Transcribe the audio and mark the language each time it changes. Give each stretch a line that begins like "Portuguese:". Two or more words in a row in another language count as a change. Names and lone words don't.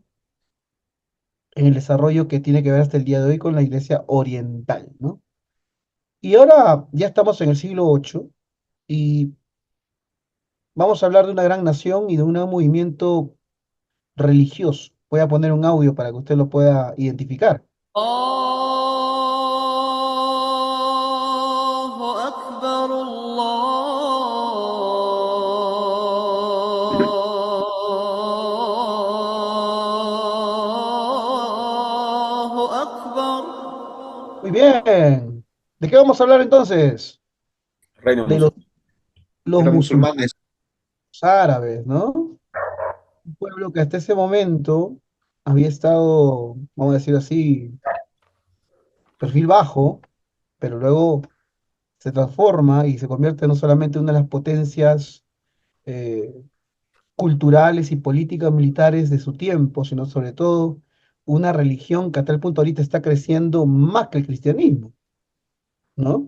Spanish: En el desarrollo que tiene que ver hasta el día de hoy con la iglesia oriental, ¿no? Y ahora ya estamos en el siglo VIII y vamos a hablar de una gran nación y de un gran movimiento religioso. Voy a poner un audio para que usted lo pueda identificar.
Arabic: الله أكبر الله أكبر.
Spanish: Muy bien. ¿De qué vamos a hablar entonces? Reino De mus- los de los musulmanes musulmanes. árabes, ¿no? Un pueblo que hasta ese momento había estado, vamos a decir así, perfil bajo, pero luego se transforma y se convierte no solamente en una de las potencias eh, culturales y políticas militares de su tiempo, sino sobre todo una religión que a tal punto ahorita está creciendo más que el cristianismo, ¿no?